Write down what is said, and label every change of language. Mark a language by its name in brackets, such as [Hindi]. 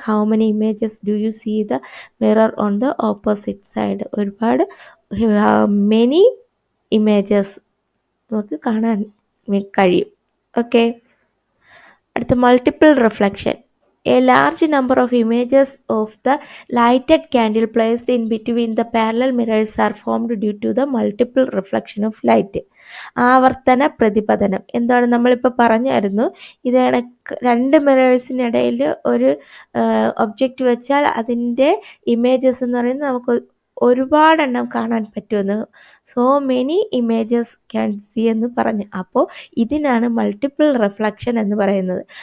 [English] How many images do you see the mirror on the opposite side? [Malayalam] ഒരുപാട് [English] many images [Malayalam] നമുക്ക് കാണാൻ കഴിയും. Okay, അടുത്ത multiple reflection. [English] A large number of images of the lighted candle placed in between the parallel mirrors are formed due to the multiple reflection of light. [Malayalam] ആവർത്തന പ്രതിപതനം എന്താണ്? നമ്മളിപ്പോൾ പറഞ്ഞായിരുന്നു, ഇത് രണ്ട് മിറേഴ്സിനിടയിൽ ഒരു ഒബ്ജക്റ്റ് വെച്ചാൽ അതിൻ്റെ ഇമേജസ് എന്ന് പറയുന്നത് നമുക്ക് ഒരുപാടെണ്ണം കാണാൻ പറ്റുമെന്ന്. [English] so many images can see [Malayalam] എന്ന് പറഞ്ഞു. അപ്പോൾ ഇതിനാണ് മൾട്ടിപ്പിൾ റിഫ്ലക്ഷൻ എന്ന് പറയുന്നത്.